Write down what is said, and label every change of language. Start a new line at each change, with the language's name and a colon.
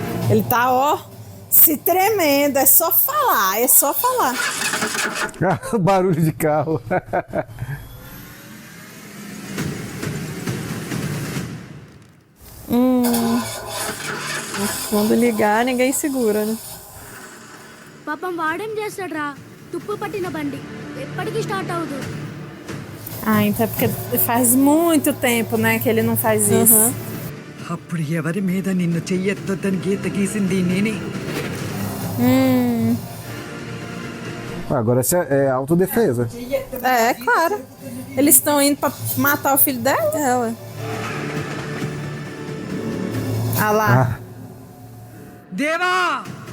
Portuguese: Ele tá, ó, se tremendo. É só falar, é só falar. Barulho de carro. Quando ligar, ninguém segura, né?
Telugu: పాపం వాడేం చేస్తాడ్రా తుప్పు పట్టిన బండి ఎప్పటికీ స్టార్ట్ అవ్వదు
Portuguese: Ah, então é porque faz muito tempo, né, que ele não faz isso.
Telugu: అప్పుడు ఎవరి మీద నిన్ను చెయ్యెత్తొద్దని గీత గీసింది నేనే.
Portuguese: Agora essa é autodefesa. É, claro. Eles estão indo pra matar o filho dela? É, ué. Ah lá.
Telugu: దేవా,